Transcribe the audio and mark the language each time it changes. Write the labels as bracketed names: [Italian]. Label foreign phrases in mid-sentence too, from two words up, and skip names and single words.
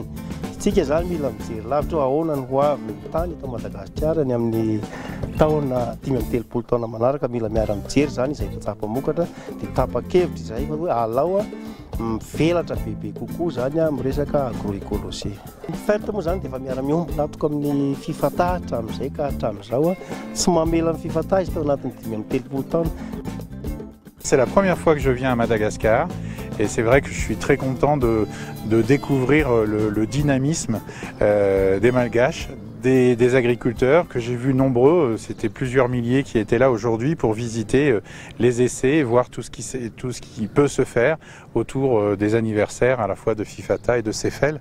[Malagasy] Tsika zany mila mijery lavitra ahoana ny ho avy ny tany eto Madagasikara ny amin'ny taona 5-7 taona manaraka, mila miara mijery zany izay mpamokatra dia tapa-kevitra izay fa hoe alao mivelatra bebe kokoa zany amin'ny resaka agroécologie. FERT moa zany dia efa miara miombona atoko amin'ny FIFATA hatramin'izay ka hatramin'izao tsy mamela ny FIFATA izy tao anatin'ny 5-7 taona. [French] C'est la première fois que je viens à Madagascar et c'est vrai que je suis très content de découvrir le dynamisme des Malgaches, des agriculteurs que j'ai vus nombreux, c'était plusieurs milliers qui étaient là aujourd'hui pour visiter les essais et voir tout ce qui peut se faire autour des anniversaires à la fois de FIFATA et de CEFEL.